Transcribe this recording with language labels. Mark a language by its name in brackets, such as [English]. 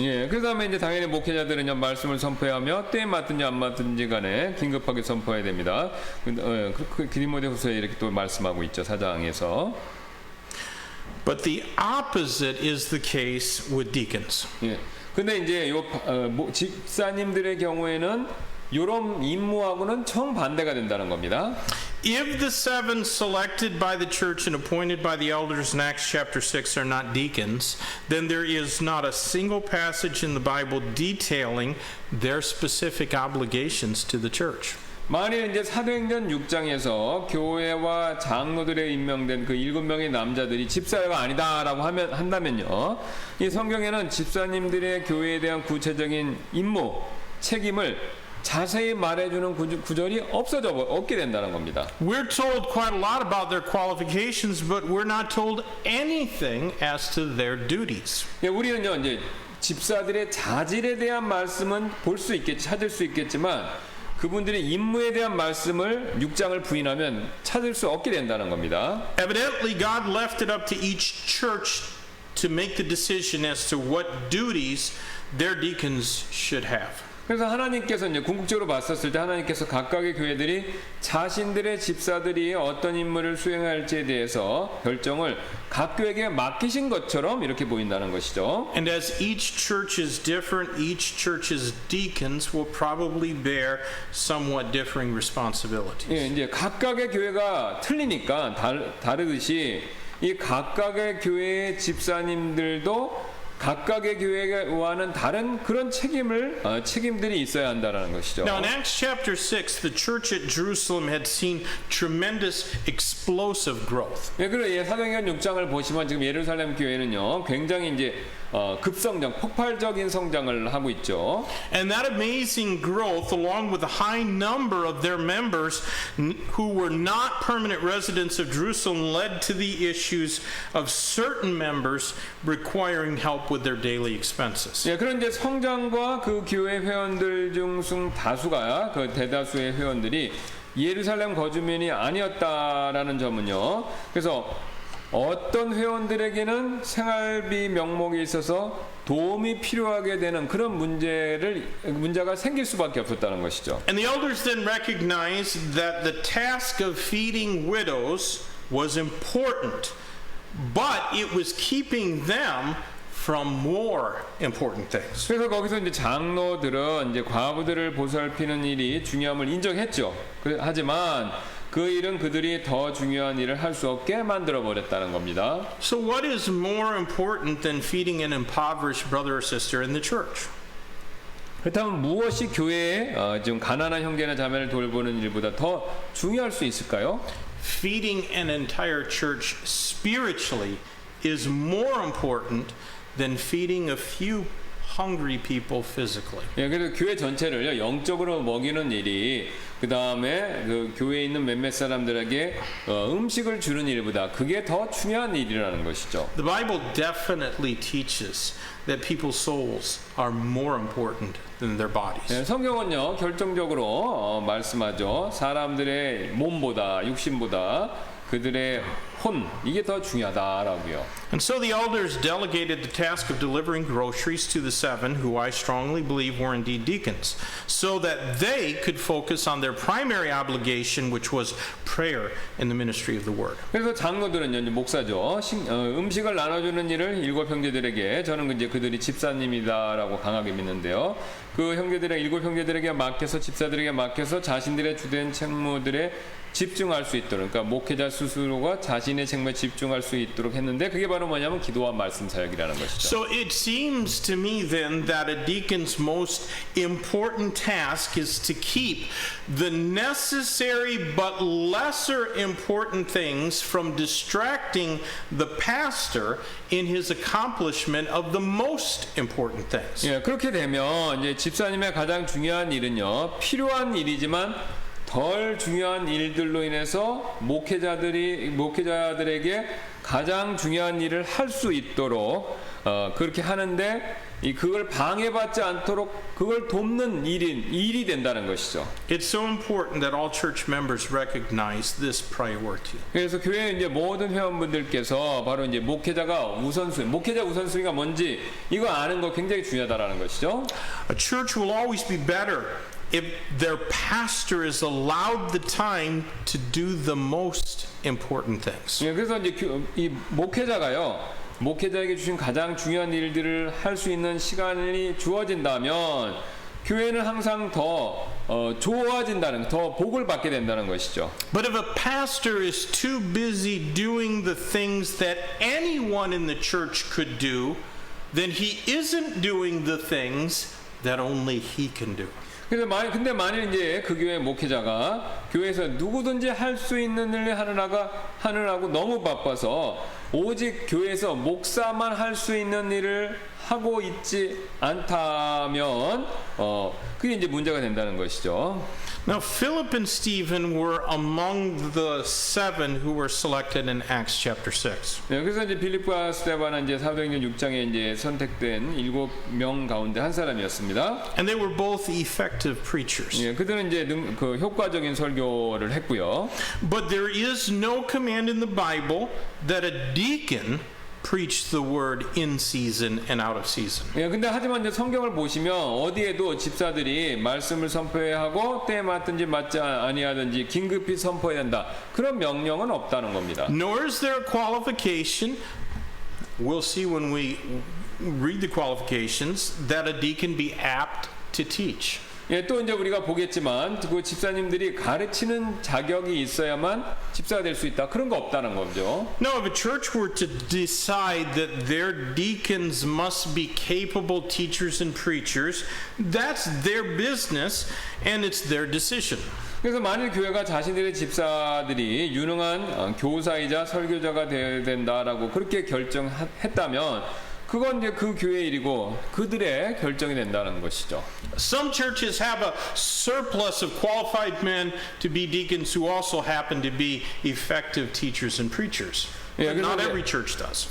[Korean] 예, 그다음에 이제 당연히 목회자들은요 말씀을 선포하며 때에 맞든지 안 맞든지 간에 긴급하게 선포해야 됩니다. 디모데후서에 이렇게 또 말씀하고 있죠 4장에서. [English] But the opposite is the case with deacons. [Korean] 예, 근데 이제 집사님들의 경우에는 이런 임무하고는 정반대가 된다는 겁니다. [English] If the 7 selected by the church and appointed by the elders in Acts chapter 6 are not deacons, then there is not a single passage in the Bible detailing their specific obligations to the church. [Korean] 만일 이제 사도행전 6장에서 교회와 장로들에 임명된 그 7명의 남자들이 집사가 아니다라고 한다면요. 이 성경에는 집사님들의 교회에 대한 구체적인 임무, 책임을 자세히 말해주는 구절이 없게 된다는 겁니다. [English] We're told quite a lot about their qualifications, but we're not told anything as to their duties. [Korean] 예, 우리는요, 이제 집사들의 자질에 대한 말씀은 찾을 수 있겠지만 그분들의 임무에 대한 말씀을 6장을 부인하면 찾을 수 없게 된다는 겁니다. [English] Evidently, God left it up to each church to make the decision as to what duties their deacons should have. [Korean] 그래서 하나님께서 이제 궁극적으로 봤었을 때 하나님께서 각각의 교회들이 자신들의 집사들이 어떤 임무를 수행할지에 대해서 결정을 각 교회에게 맡기신 것처럼 이렇게 보인다는 것이죠. [English] And as each church is different, each church's deacons will probably bear somewhat differing responsibilities. [Korean] 예, 이제 각각의 교회가 틀리니까 다르듯이 이 각각의 교회의 집사님들도 각각의 교회와는 다른 그런 책임들이 있어야 한다는 것이죠. [English] Now in Acts chapter 6, the church at Jerusalem had seen tremendous explosive growth. [Korean] 예, 그리고 사도행전 6장을 보시면 지금 예루살렘 교회는요, 굉장히 이제 급성장, 폭발적인 성장을 하고 있죠. [English] And that amazing growth, along with the high number of their members who were not permanent residents of Jerusalem, led to the issues of certain members requiring help with their daily expenses. [Korean] 예, 그런데 성장과 그 교회 회원들 중 다수가 그 대다수의 회원들이 예루살렘 거주민이 아니었다라는 점은요. 그래서 어떤 회원들에게는 생활비 명목에 있어서 도움이 필요하게 되는 그런 문제가 생길 수밖에 없었다는 것이죠. [English] And the elders then recognized that the task of feeding widows was important, but it was keeping them from more important things. [Korean] 그래서 거기서 이제 장로들은 이제 과부들을 보살피는 일이 중요함을 인정했죠. 하지만 그 일은 그들이 더 중요한 일을 할 수 없게 만들어 버렸다는 겁니다. [English] So what is more important than feeding an impoverished brother or sister in the church? [Korean] 그렇다면 무엇이 교회에 지금 가난한 형제나 자매를 돌보는 일보다 더 중요할 수 있을까요? [English] Feeding an entire church spiritually is more important than feeding a few hungry people physically. [Korean] 예, 그래서 교회 전체를 영적으로 먹이는 일이 그 다음에 그 교회에 있는 몇몇 사람들에게 음식을 주는 일보다 그게 더 중요한 일이라는 것이죠. [English] The Bible definitely teaches that people's souls are more important than their bodies. [Korean] 예, 성경은요 결정적으로 말씀하죠. 사람들의 몸보다 육신보다 그들의 혼 이게 더 중요하다라고요. [English] And so the elders delegated the task of delivering groceries to the 7 who I strongly believe were indeed deacons, so that they could focus on their primary obligation, which was prayer and the ministry of the word. [Korean] 그래서 장로들은요, 이제 목사죠. 음식을 나눠주는 일을 7 형제들에게 저는 이제 그들이 집사님이다라고 강하게 믿는데요. 그 형제들의 7 형제들에게 맡겨서 집사들에게 맡겨서 자신들의 주된 책무들에 집중할 수 있도록, 그러니까 목회자 스스로가 자신의 책무에 집중할 수 있도록 했는데 그게 바로 뭐냐면 기도와 말씀 사역이라는 것이죠. [English] So it seems to me then that a deacon's most important task is to keep the necessary but lesser important things from distracting the pastor in his accomplishment of the most important things. [Korean] 예, 그렇게 되면 이제 집사님의 가장 중요한 일은요, 필요한 일이지만 덜 중요한 일들로 인해서 목회자들에게 가장 중요한 일을 할 수 있도록 그렇게 하는데 그걸 방해받지 않도록 그걸 돕는 일이 된다는 것이죠. [English] It's so important that all church members recognize this priority. [Korean] 그래서 교회 이제 모든 회원분들께서 바로 이제 목회자 우선순위가 뭔지 이거 아는 거 굉장히 중요하다라는 것이죠. [English] A church will always be better if their pastor is allowed the time to do the most important things. [Korean] 예, 그래서 이제 이 목회자에게 주신 가장 중요한 일들을 할 수 있는 시간이 주어진다면 교회는 항상 더 좋아진다는, 더 복을 받게 된다는 것이죠. [English] But if a pastor is too busy doing the things that anyone in the church could do, then he isn't doing the things that only he can do. [Korean] 그래서 근데 만일 이제 그 교회 목회자가 교회에서 누구든지 할 수 있는 일을 하느라고 너무 바빠서 오직 교회에서 목사만 할 수 있는 일을 하고 있지 않다면 그게 이제 문제가 된다는 것이죠. [English] Now, Philip and Stephen were among the 7 who were selected in Acts chapter 6. [Korean] 네, 그래서 이제 빌립과 스데반은 이제 사도행전 6장에 이제 선택된 7명 가운데 한 사람이었습니다. [English] And they were both effective preachers. [Korean] 예, 그들은 이제 그 효과적인 설교를 했고요. [English] But there is no command in the Bible that a deacon preach the word in season and out of season. [Korean] 예, 근데 하지만 이제 성경을 보시면 어디에도 집사들이 말씀을 선포해야 하고 때에 맞든지 맞지 아니하든지 긴급히 선포해야 된다. 그런 명령은 없다는 겁니다. [English] Nor is there a qualification, we'll see when we read the qualifications, that a deacon be apt to teach. [Korean] 예, 또 이제 우리가 보겠지만 그 집사님들이 가르치는 자격이 있어야만 집사가 될 수 있다. 그런 거 없다는 거죠. [English] Now, if a church were to decide that their deacons must be capable teachers and preachers, that's their business and it's their decision. [Korean] 그래서 만일 교회가 자신들의 집사들이 유능한 교사이자 설교자가 되어야 된다라고 그렇게 결정했다면 그건 이제 그 교회의 일이고 그들의 결정이 된다는 것이죠. [English] Some churches have a surplus of qualified men to be deacons who also happen to be effective teachers and preachers. But not every church does.